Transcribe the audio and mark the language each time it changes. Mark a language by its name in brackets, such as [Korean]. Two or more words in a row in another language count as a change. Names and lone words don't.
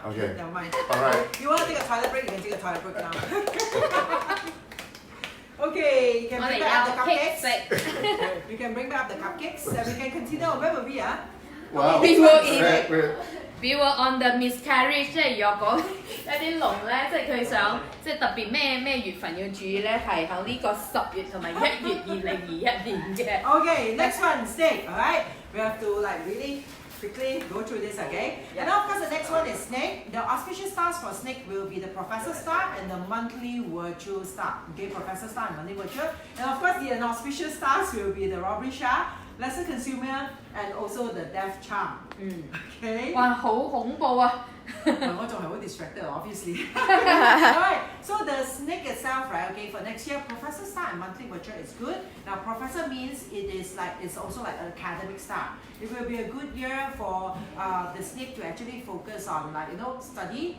[English] Okay. Never mind. Alright. You want to take a toilet break? You can take a toilet break now. Okay, you can bring back up the cupcakes. You can bring back up the cupcakes and we can continue. Where were we? Wow. We were on the miscarriage， [Cantonese] 即係若果一啲龍咧，即係佢想即係特別咩月份要注意咧，係喺呢個10月同埋1月2021年嘅。 [English] Okay, next one, snake. Alright, we have to like really quickly go through this, okay? And now, of course, the next one is snake. The auspicious stars for snake will be the professor star and the monthly virtue star. Okay, professor star and monthly virtue. And of course, the inauspicious stars will be the robbery star, lesser consumer, and also the death charm. Okay. [Cantonese] 哇，好恐怖啊！我仲係好 [English] distracted, obviously. Alright, so the snake itself, right? Okay, for next year, professor star and monthly virtue is good. Now, professor means it's also like an academic star. It will be a good year for the snake to actually focus on study.